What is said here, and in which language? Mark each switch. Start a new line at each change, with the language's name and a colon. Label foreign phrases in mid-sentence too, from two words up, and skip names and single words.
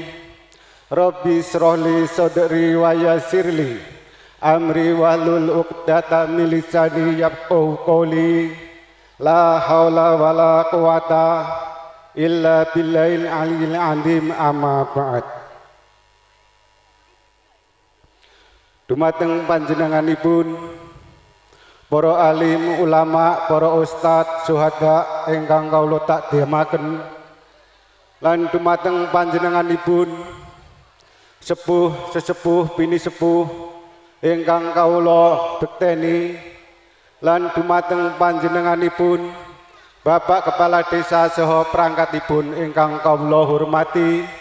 Arabic: رب اشرح لي صدري ويسر لي أمري واحلل عقدة من لساني يفقهوا قولي. لا حول ولا قوة إلا بالله العلي العظيم أما بعد.
Javanese: Dumateng panjenenganipun para alim ulama, para ustad syuhada ingkang kawula takdimaken, lan dumateng panjenenganipun sesepuh bini sepuh ingkang kawula bekteni, lan dumateng panjenenganipun Bapak Kepala Desa saha perangkatipun ingkang kawula hormati,